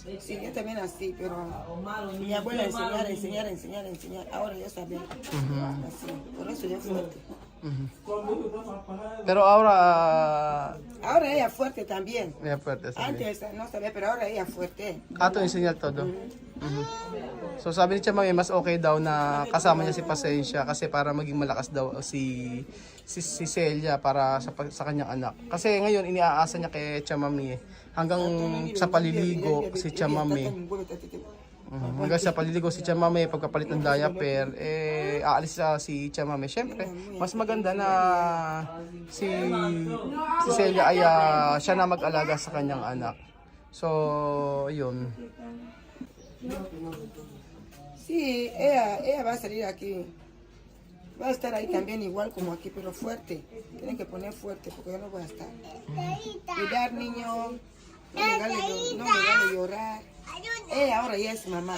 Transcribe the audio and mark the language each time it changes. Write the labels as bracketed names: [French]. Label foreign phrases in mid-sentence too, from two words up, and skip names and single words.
[Spanish] Sí, yo también así, pero mi abuela enseñar. Ahora yo sabía. Así, por eso yo fuerte. Pero ahora, Ahora ella fuerte también. [Filipino] fuerte sabi. [Spanish] Antes no sabía, pero ahora ella fuerte. To enseñar todo. [Filipino] So sabi ni Chamay, mas okay daw na kasama niya si Pasensya kasi para maging malakas daw si Celia para sa kanyang anak. Kasi ngayon iniaasa niya kay Chamami hanggang sa paliligo si Chamami. Hanggang sa paliligo si Chamame, pagkapalit ng diaper, aalis si Chamame. Siyempre, mas maganda na si Celia ay siya na mag-alaga sa kanyang anak. So, yun. [Spanish] Sí, ella va a salir aquí. Va a estar ahí también igual como aquí, pero fuerte. Tienen que poner fuerte porque yo no voy a estar. Cuidar niños, no me vale llorar. Ella ahora ya es mamá.